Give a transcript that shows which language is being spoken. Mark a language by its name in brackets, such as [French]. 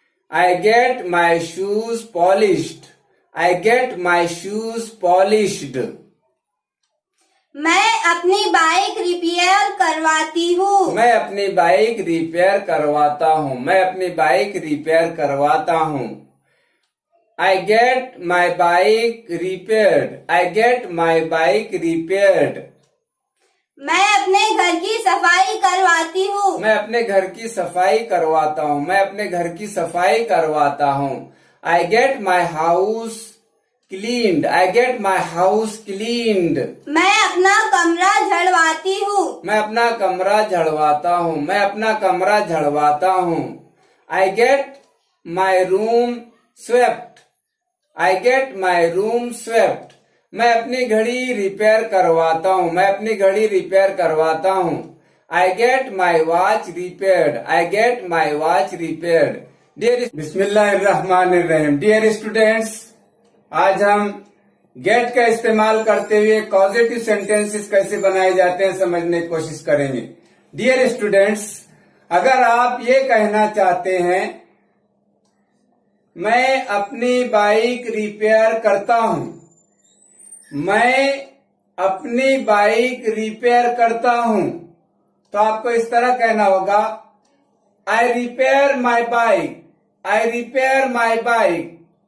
[English] I get my shoes polished, I get my shoes polished. [Hindi] मैं अपनी bike repair करवाती हूँ, मैं अपनी बाइक रिपेयर करवाता हूँ, मैं अपनी बाइक रिपेयर करवाता हूँ। [English] I get my bike repaired, I get my bike repaired. [Hindi] मैं अपने घर की सफाई करवाती हूँ, मैं अपने घर की सफाई करवाता हूँ, मैं अपने घर की सफाई करवाता हूँ। [English] I get my house cleaned, I get my house cleaned. [Hindi] मैं अपना कमरा झड़वाती हूँ, मैं अपना कमरा झड़वाता हूँ, मैं अपना कमरा झड़वाता हूँ। [English] I get my room swept, I get my room swept. [Hindi] मैं अपनी घड़ी रिपेयर करवाता हूँ, मैं अपनी घड़ी रिपेयर करवाता हूँ। [English] I get my watch repaired, I get my watch repaired. [Hindi] Dear [Arabic] बिस्मिल्लाहिर्रहमानिर्रहीम। [Hindi] डियर स्टूडेंट्स, आज हम गेट का इस्तेमाल करते हुए कॉजेटिव सेंटेंसेस कैसे बनाए जाते हैं समझने की कोशिश करेंगे। डियर स्टूडेंट्स, अगर आप ये कहना चाहते हैं मैं अपनी बाइक रिपेयर करता हूँ, मैं अपनी बाइक रिपेयर करता हूँ, तो आपको इस तरह कहना होगा, [English] I repair my bike, I repair my bike.